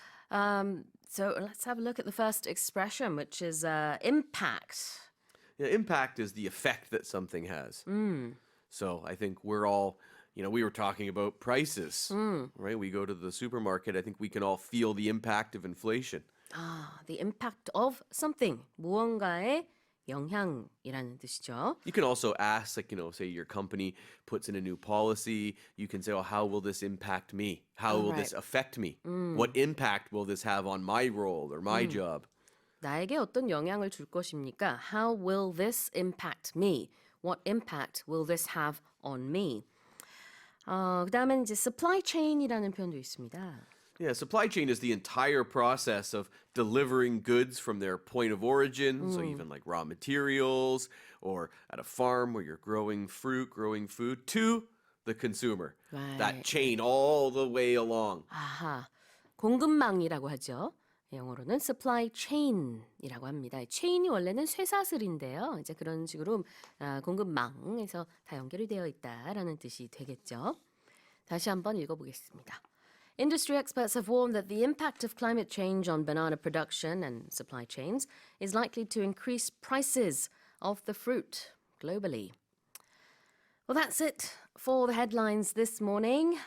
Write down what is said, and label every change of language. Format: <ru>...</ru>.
<en>So let's have a look at the first expression, which is impact. Yeah, impact is the effect that something has. So I think we're all, we were talking about prices, right? We go to the supermarket. I think we can all feel the impact of inflation. The impact of something.</en> <ko>무언가의 영향이라는 뜻이죠.</ko> <en>You can also ask, say your company puts in a new policy. You can say, how will this impact me? How will this affect me? What impact will this have on my role or my job?</en> <ko>나에게 어떤 영향을 줄 것입니까?</ko> <en>How will this impact me? What impact will this have on me?</en> <ko>그다음에 이제 supply chain이라는 표현도 있습니다.</ko> <en>Yeah, supply chain is the entire process of delivering goods from their point of origin, so even like raw materials or at a farm where you're growing fruit, growing food, to the consumer. Right. That chain all the way along.</en> <ko>아하, 공급망이라고 하죠. 영어로는 supply chain이라고 합니다. chain이 원래는 쇠사슬인데요. 이제 그런 식으로 공급망에서 다 연결이 되어 있다라는 뜻이 되겠죠. 다시 한번 읽어보겠습니다.</ko> <en>Industry experts have warned that the impact of climate change on banana production and supply chains is likely to increase prices of the fruit globally. Well, that's it for the headlines this morning.</en>